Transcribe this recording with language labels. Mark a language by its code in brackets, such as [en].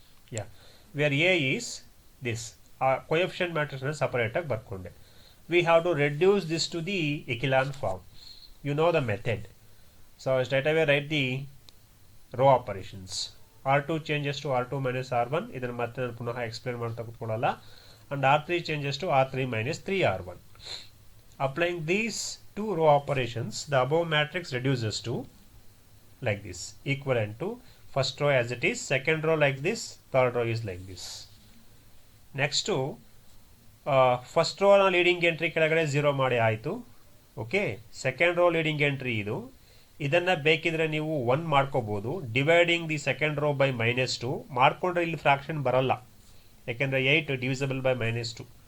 [en] Yeah, where A is this coefficient matrix na separate [kn] ಆಗಿ ಬರ್ಕೊಂಡೆ. [en] We have to reduce this to the echelon form. You know the method. So straight away write the row operations. R2 changes to R2 minus R1. [kn] ಇದನ್ನು ಮತ್ತೆ ನಾನು ಪುನಃ explain ಮಾಡ್ತಾ ಕೂತ್ಕೊಳ್ಳಲ್ಲ. [en] And R3 changes to R3 minus 3R1. Applying these two row operations, the above matrix reduces to like this, equivalent to first row as it is, second row like this, third row is like this. Next to [kn] first ರೋನ leading entry ಕೆಳಗಡೆ 0 ಮಾಡಿ ಆಯಿತು. Okay, second row leading entry ಇದು. ಇದನ್ನು ಬೇಕಿದ್ರೆ ನೀವು 1 ಮಾಡ್ಕೋಬೋದು. [en] dividing the second row by -2 [kn] ಮಾಡಿಕೊಂಡ್ರೆ ಇಲ್ಲಿ ಫ್ರಾಕ್ಷನ್ ಬರಲ್ಲ, ಯಾಕೆಂದರೆ 8 [en] Divisible by -2.